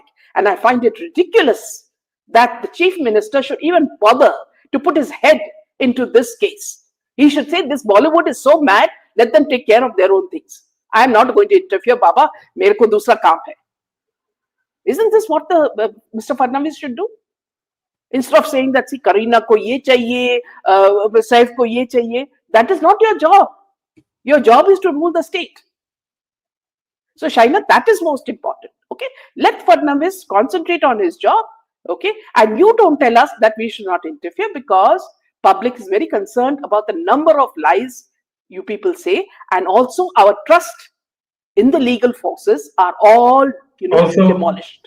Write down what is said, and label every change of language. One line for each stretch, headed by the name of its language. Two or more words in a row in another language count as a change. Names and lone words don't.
English: And I find it ridiculous that the chief minister should even bother to put his head into this case. He should say, this Bollywood is so mad, let them take care of their own things. I am not going to interfere, Baba.
Hindi: मेरे को दूसरा काम है.
English: Isn't this what the Mr. Fadnavis should do? Instead of saying that, see,
Hindi: करीना को ये चाहिए, सैफ को ये चाहिए,
English: that is not your job. Your job is to rule the state. So, Shaina, that is most important. Okay, let Fadnavis concentrate on his job. Okay, and you don't tell us that we should not interfere because public is very concerned about the number of lies you people say, and also our trust in the legal forces are all demolished.